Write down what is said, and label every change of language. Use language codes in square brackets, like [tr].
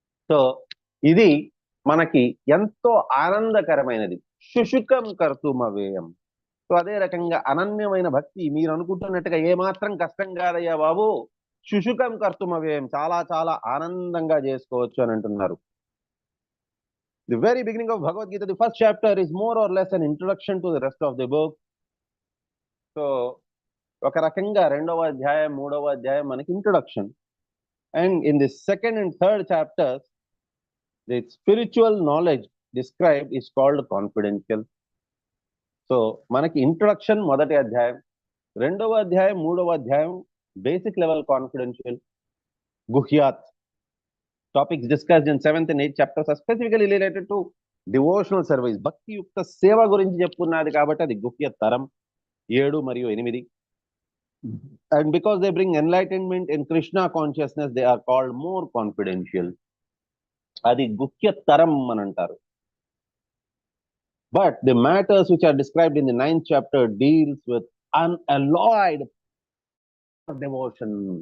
[te] So ఇది మనకి ఎంతో ఆనందకరమైనది. శుశుకం కర్తుమవ్యయం. సో అదే రకంగా అనన్యమైన భక్తి మీరు అనుకుంటున్నట్టుగా ఏమాత్రం కష్టం కాదయ్యా బాబు, శుశుకం కర్తుమవ్యయం, చాలా చాలా ఆనందంగా చేసుకోవచ్చు అని అంటున్నారు. [en] The very beginning of Bhagavad Gita, the first chapter is more or less an introduction to the rest of the book. [te] So ఒక రకంగా రెండవ అధ్యాయం మూడవ అధ్యాయం మనకి introduction. [en] And in the second and third chapters the spiritual knowledge described is called confidential. [te] So మనకి introduction మొదటి అధ్యాయం, రెండవ అధ్యాయం మూడవ అధ్యాయం basic level confidential. [en] గుహ్యాత్ topics discussed in 7th and 8th chapters are specifically related to devotional service. [te] భక్తి యుక్త సేవ గురించి చెప్పుకున్నది కాబట్టి అది గుహ్య తరం 7 మరియు 8. [en] And because they bring enlightenment in Krishna consciousness, they are called more confidential. [te] అది గుహ్య తరం అని అంటారు. [en] But the matters which are described in the 9th chapter deals with unalloyed devotion.